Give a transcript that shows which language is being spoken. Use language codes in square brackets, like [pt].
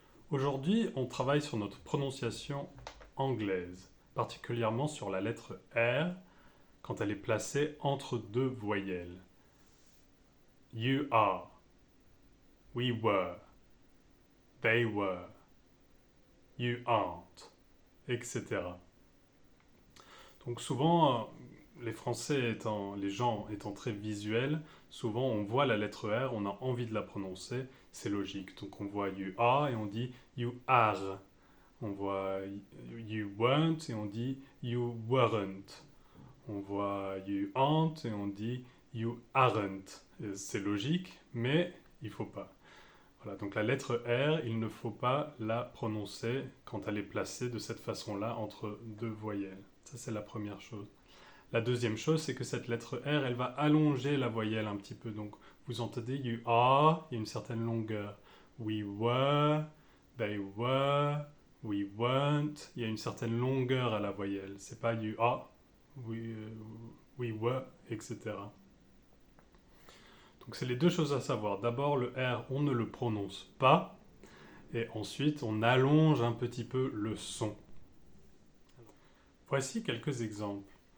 [fr] Aujourd'hui, on travaille sur notre prononciation anglaise, particulièrement sur la lettre R quand elle est placée entre deux voyelles. [en] You are, we were, they were, you aren't, etc. [fr] Donc souvent, les gens étant très visuels, souvent on voit la lettre R, on a envie de la prononcer, c'est logique. Donc on voit [en] you are [fr] et on dit you are. On voit [en] you weren't [fr] et on dit you weren't. On voit [en] you aren't [fr] et on dit you aren't. C'est logique, mais il faut pas. Voilà, donc la lettre R, il ne faut pas la prononcer quand elle est placée de cette façon-là entre deux voyelles. Ça, c'est la première chose. La deuxième chose, c'est que cette lettre R, elle va allonger la voyelle un petit peu. Donc, vous entendez [en] you are, [fr] il y a une certaine longueur. [en] We were, they were, we weren't. [fr] Il y a une certaine longueur à la voyelle. C'est pas [en] you are, we were, [fr] etc. Donc, c'est les deux choses à savoir. D'abord, le R, on ne le prononce pas. Et ensuite, on allonge un petit peu le son. Voici quelques exemples.